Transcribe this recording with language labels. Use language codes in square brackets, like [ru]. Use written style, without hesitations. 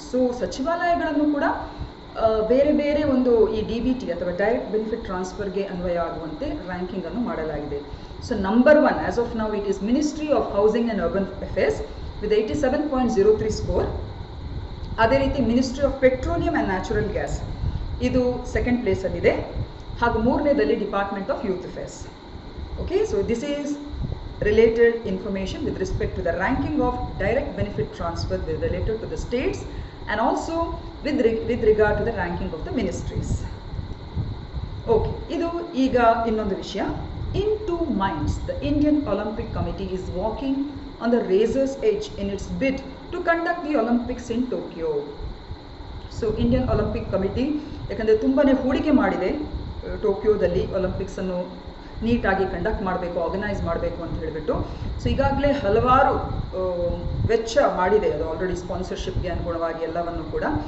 [kn] So ಸಚಿವಾಲಯಗಳನ್ನು ಕೂಡ ಬೇರೆ ಬೇರೆ ಒಂದು ಈ DBT ಅಥವಾ ಡೈರೆಕ್ಟ್ ಬೆನಿಫಿಟ್ ಟ್ರಾನ್ಸ್ಫರ್ಗೆ ಅನ್ವಯ ಆಗುವಂತೆ ರ್ಯಾಂಕಿಂಗನ್ನು ಮಾಡಲಾಗಿದೆ. So [en] number 1 as of now it is [kn] ministry of housing and urban affairs. [en] With 87.03 score. [kn] ಅದೇ ರೀತಿ ministry of petroleum and natural gas ಇದು ಸೆಕೆಂಡ್ ಪ್ಲೇಸಲ್ಲಿದೆ. ಹಾಗೂ ಮೂರನೇದಲ್ಲಿ department of youth affairs. [en] Okay, so this is related information with respect to the ranking of direct benefit transfer related to the states and also with regard to the ranking of the ministries. [kn] Okay, idu ಈಗ ಇನ್ನೊಂದು ವಿಷಯ. [en] In 2 minds, the Indian Olympic Committee is walking on the razor's edge in its bid to conduct the Olympics in Tokyo. [kn] So Indian Olympic Committee ಯಾಕಂದರೆ ತುಂಬಾನೇ ಹೂಡಿಕೆ ಮಾಡಿದೆ ಟೋಕಿಯೋದಲ್ಲಿ Olympics ಅನ್ನು ನೀಟಾಗಿ conduct ಮಾಡಬೇಕು, ಆರ್ಗನೈಸ್ ಮಾಡಬೇಕು ಅಂತ ಹೇಳಿಬಿಟ್ಟು. ಸೊ ಈಗಾಗಲೇ ಹಲವಾರು ವೆಚ್ಚ ಮಾಡಿದೆ ಅದು ಆಲ್ರೆಡಿ ಸ್ಪಾನ್ಸರ್ಶಿಪ್ಗೆ ಅನುಗುಣವಾಗಿ ಎಲ್ಲವನ್ನು ಕೂಡ.